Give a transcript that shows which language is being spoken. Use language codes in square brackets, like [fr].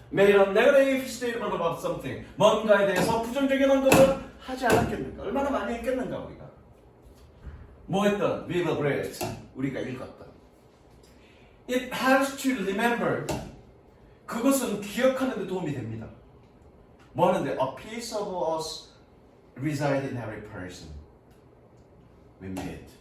[en] made a negative statement about something. [ko] 뭔가에 대해서 부정적인 언급을 하지 않았겠는가? 얼마나 많이 했겠는가 우리가? 뭐 했던? [en] We will read. [ko] 우리가 읽었던. [en] It helps to remember. [ko] 그것은 기억하는 데 도움이 됩니다. 뭐 하는데? [en] A piece of us reside in every person we meet.